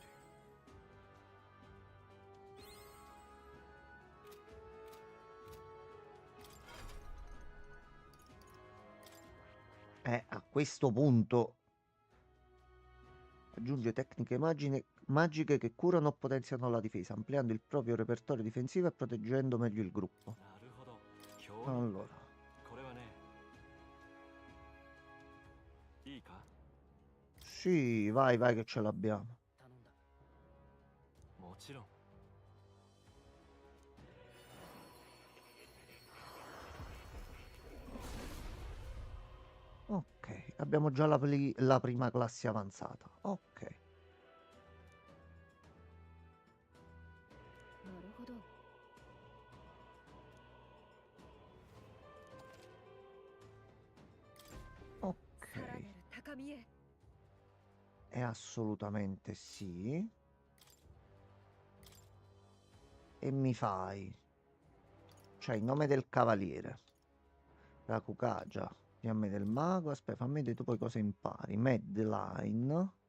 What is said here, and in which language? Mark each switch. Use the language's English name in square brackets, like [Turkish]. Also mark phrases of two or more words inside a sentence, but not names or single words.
[Italian] A questo punto aggiunge tecniche magiche che curano o potenziano la difesa, ampliando il proprio repertorio difensivo e proteggendo meglio il gruppo. [Japanese] なるほど。興味 [Italian] Allora, [Japanese] これはね、いいか [Italian] sì, vai, vai che ce l'abbiamo. [Japanese] 頼んだ。もちろん。 [Italian] Ok, abbiamo già la prima classe avanzata. Ok. [Japanese] なるほど。 [Italian] Ok. [Japanese] さらなる高みへ。 [Italian] E assolutamente sì. E mi fai. Cioè, il nome del cavaliere. La cucagia. Fiamme del mago. Aspetta, fammi vedere tu poi cosa impari. Medline.